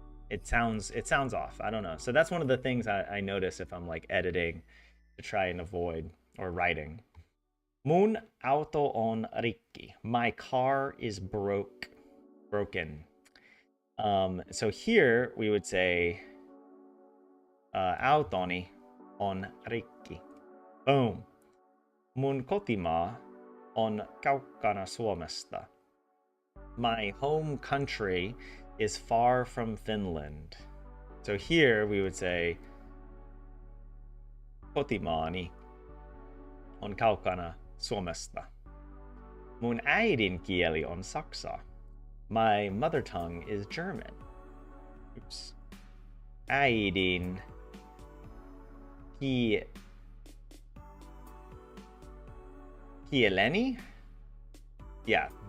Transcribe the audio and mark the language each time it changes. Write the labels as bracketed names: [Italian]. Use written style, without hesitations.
[English] It sounds off. I don't know. So that's one of the things I notice if I'm like editing to try and avoid, or writing. [Finnish] Mun auto on rikki. [English] My car is broken. So here we would say [Finnish] autoni on rikki. [English] Boom. [Finnish] Mun kotimaa on kaukana Suomesta. [English] My home country is far from Finland. So here we would say [Finnish] kotimaani on kaukana Suomesta. Mun äidinkieli on saksa. [English] My mother tongue is German. Oops. [Finnish] Äidin kieleni? [English] Yeah.